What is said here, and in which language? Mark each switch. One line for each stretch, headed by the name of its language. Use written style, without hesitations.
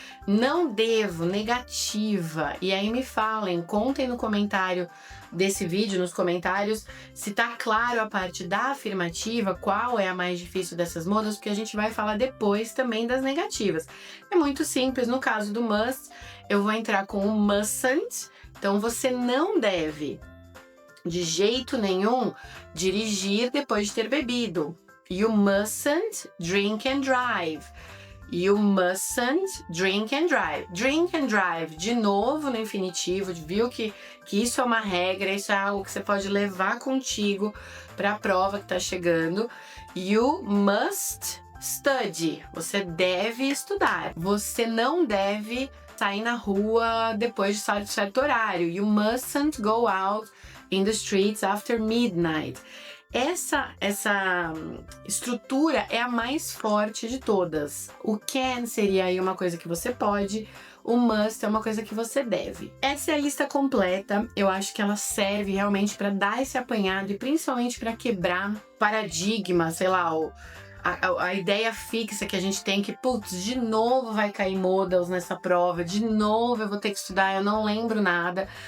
Portuguese: Não devo, negativa. E aí me falem, contem no comentário desse vídeo, nos comentários, se tá claro a parte da afirmativa, qual é a mais difícil dessas modals, porque a gente vai falar depois também das negativas. É muito simples, no caso do must, eu vou entrar com o mustn't, então você não deve, de jeito nenhum, dirigir depois de ter bebido.
English: You mustn't drink and drive. You mustn't drink and drive.
Portuguese: Drink and drive, de novo no infinitivo, viu que isso é uma regra, isso é algo que você pode levar contigo para a prova que tá chegando.
English: You must study.
Portuguese: Você deve estudar. Você não deve sair na rua depois de certo horário.
English: You mustn't go out in the streets after midnight.
Portuguese: Essa estrutura é a mais forte de todas. O can seria aí uma coisa que você pode, o must é uma coisa que você deve. Essa é a lista completa, eu acho que ela serve realmente para dar esse apanhado e principalmente para quebrar paradigma, sei lá, a ideia fixa que a gente tem que, putz, de novo vai cair modals nessa prova, de novo eu vou ter que estudar, eu não lembro nada.